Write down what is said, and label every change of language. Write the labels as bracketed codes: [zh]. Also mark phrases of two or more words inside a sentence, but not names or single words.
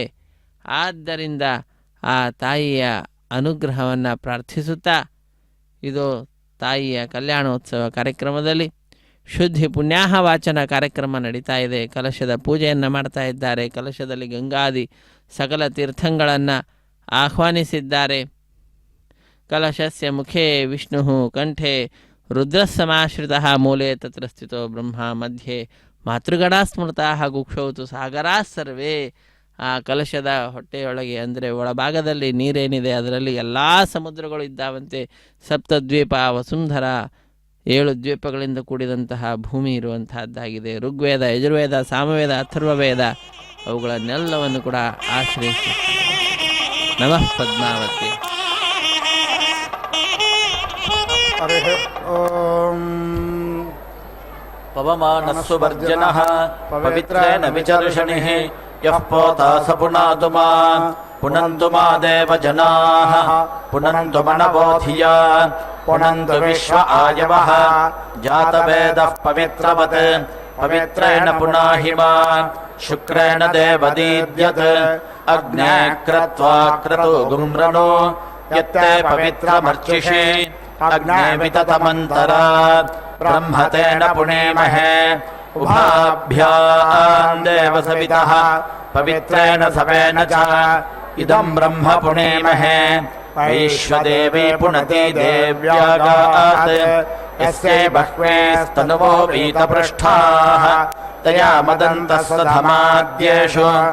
[kn] ಆದ್ದರಿಂದ ಆ ತಾಯಿಯ ಅನುಗ್ರಹವನ್ನು ಪ್ರಾರ್ಥಿಸುತ್ತಾ ಇದು ತಾಯಿಯ ಕಲ್ಯಾಣೋತ್ಸವ ಕಾರ್ಯಕ್ರಮದಲ್ಲಿ ಶುದ್ಧಿ ಪುಣ್ಯಾಹ ವಾಚನ ಕಾರ್ಯಕ್ರಮ ನಡೀತಾ ಇದೆ. ಕಲಶದ ಪೂಜೆಯನ್ನು ಮಾಡ್ತಾ ಇದ್ದಾರೆ. ಕಲಶದಲ್ಲಿ ಗಂಗಾದಿ ಸಕಲ ತೀರ್ಥಗಳನ್ನು ಆಹ್ವಾನಿಸಿದ್ದಾರೆ. [sa] ಕಲಶಸ್ಯ ಮುಖೇ ವಿಷ್ಣು ಕಂಠೆ ರುದ್ರಸಮಾಶ್ರಿತಃ ಮೂಲೆ ತತ್ರ ಸ್ಥಿತೋ ಬ್ರಹ್ಮ ಮಧ್ಯೆ ಮಾತೃಗಣಾ ಸ್ಮೃತಃ ಗುಕ್ಷೌತು ಸಾಗರಾ ಸರ್ವೇ. [kn] ಆ ಕಲಶದ ಹೊಟ್ಟೆಯೊಳಗೆ ಅಂದರೆ ಒಳಭಾಗದಲ್ಲಿ ನೀರೇನಿದೆ ಅದರಲ್ಲಿ ಎಲ್ಲ ಸಮುದ್ರಗಳು ಇದ್ದಾವಂತೆ. [sa] ಸಪ್ತದ್ವೀಪ ವಸುಂಧರ [kn] 7 ದ್ವೀಪಗಳಿಂದ ಕೂಡಿದಂತಹ ಭೂಮಿ ಇರುವಂತಹದ್ದಾಗಿದೆ. ಋಗ್ವೇದ, ಯಜುರ್ವೇದ, ಸಾಮವೇದ, ಅಥರ್ವವೇದ ಅವುಗಳನ್ನೆಲ್ಲವನ್ನು ಕೂಡ ಆಶ್ರಯಿಸಿ [sa] ನಮಃ ಪದ್ಮಾವತಿ. ಪವಮಾನಸ್ಸು ವರ್ಜನಃ ಪವಿತ್ರೇಣ ವಿಚರ್ಷಣಿಃ ಯಃ ಪೋತಾ ಸ ಪುನಾತು ಮಾಂ ಪುನಂತು ಮಾ ದೇವ ಜನಾಃ ಪುನಂತು ಮನಬೋಧಿಯ ಪುನಂತು ವಿಶ್ವ ಆಯವಃ ಜಾತವೇದಃ ಪವಿತ್ರವತ್ ಪವಿತ್ರೇಣ ಪುನಾಹಿ ಮಾಂ ಶುಕ್ರೇಣ ದೇವದೀದ್ಯತ್ ಅಗ್ನೇ ಕ್ರತ್ವಾ ಕ್ರತು ಗುಮ್ರನೋ ಯತ್ತೆ ಪವಿತ್ರಮರ್ಚಿಷಿ ಅಗ್ನೇ ವಿತತಮಂತರಾತ್ ಬ್ರಹ್ಮತೇನ ಪುಣೇಮಹೇ ಉಭಾಭ್ಯಾಂ ದೇವ ಸವಿತಃ ಪವಿತ್ರೇಣ ಸವೇನ ಚ ಇದಂ ಬ್ರಹ್ಮ ಪುಣೇಮಹೇ ವೈಶ್ವದೇವಿ ಪುಣತಿ ದೇವ್ಯಾಗಾತ್ ಯಸ್ಯೈ ಬಹ್ವೇಸ್ತನುವೋ ಪೀತಪೃಷ್ಠಾಃ ತಯಾ ಮದಂತಸ್ಸಧಮಾದ್ಯೇಷು